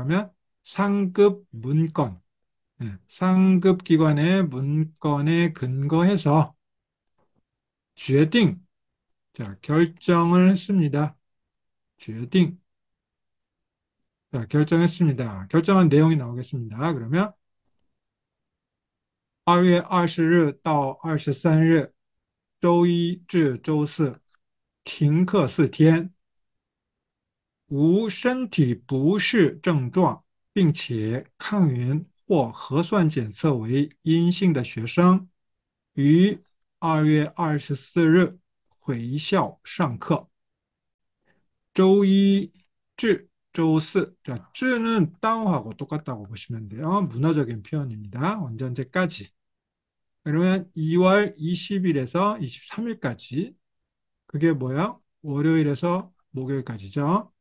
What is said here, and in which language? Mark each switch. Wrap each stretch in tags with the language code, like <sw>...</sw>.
<ko>그러면 상급 문건, 상급 기관의 문건에 근거해서 决定 자, 결정을 했습니다. 决定 자, 결정했습니다. 결정한 내용이 나오겠습니다.</ko> <zh>그러면 2月20日到23日周一至周四停课4天无身体不适症状，并且抗原或核酸检测为阴性的学生，于2月24日回校上课。周一至周四.</zh> <ko>자, 쯔는 따오하고 똑같다고 보시면 돼요. 문어적인 표현입니다. 언제 언제까지. 그러면 2월 20일에서 23일까지. 그게 뭐야? 월요일에서 목요일까지죠.</ko>